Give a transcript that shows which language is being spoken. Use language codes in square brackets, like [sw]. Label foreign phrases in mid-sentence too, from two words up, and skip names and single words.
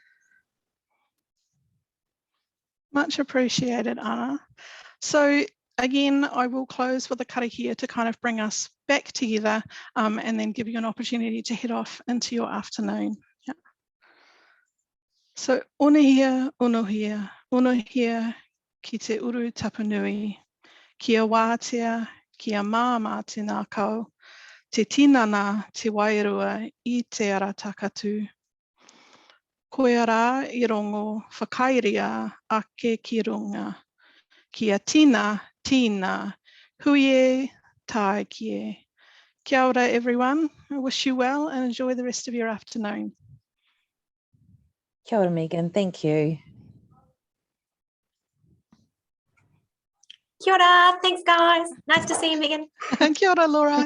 [en] Much appreciated, Anna. So again, I will close with a karakia to kind of bring us back together and then give you an opportunity to head off into your afternoon. Yeah. [mi] So unuhia, unuhia, unuhia ki te uru tapanui, kia wātea, kia māma te nākau, te tinana te wairua I te ara takatu. Koia rā I rongo whakairia ake ki runga, kia tina, tina, huie, tae kie. Kia ora [en] everyone, I wish you well and enjoy the rest of your afternoon. [mi] Kia ora, [en] Megan, thank you. [mi] Kia ora. [en] Thanks, guys. Nice to see you, Megan. [mi] Kia ora, Laura.